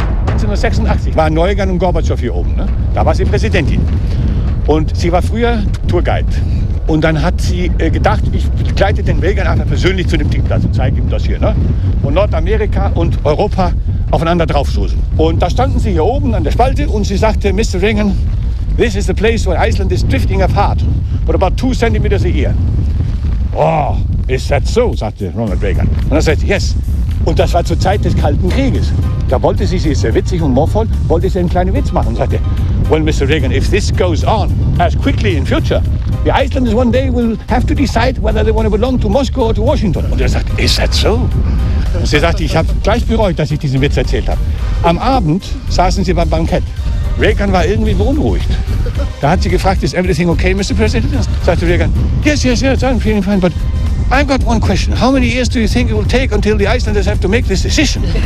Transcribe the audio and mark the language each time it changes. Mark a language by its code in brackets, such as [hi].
[de] 1986 war Neugan und Gorbatschow hier oben. Ne? Da war sie Präsidentin. Und sie war früher Tourguide. Und dann hat sie gedacht, ich begleite den Wegern einfach persönlich zu dem Tiefplatz und zeige ihm das hier. Ne? Und Nordamerika und Europa aufeinander draufstoßen. Und da standen sie hier oben an der Spalte und sie sagte, Mr. [en] Reagan, this is the place where Iceland is drifting apart. What about 2 centimeters a year? Oh, is that so? [de] Sagte Ronald Reagan. Und er sagte, yes. Und das war zur Zeit des Kalten Krieges. Da wollte sie, sie ist sehr witzig und humorvoll, wollte sie einen kleinen Witz machen. Und sagte, [en] well, Mr. Reagan, if this goes on as quickly in future, the Icelanders one day will have to decide whether they want to belong to Moscow or to Washington. [de] Und er sagte, [en] is that so? [de] Und sie sagte, ich habe gleich bereut, dass ich diesen Witz erzählt habe. Am Abend saßen sie beim Bankett. Reagan war irgendwie beunruhigt. Da hat sie gefragt, [en] is everything okay, Mr. President? [de] Sagte Reagan, [en] yes, yes, yes, I'm feeling fine, but I've got one question. How many years do you think it will take until the Icelanders have to make this decision?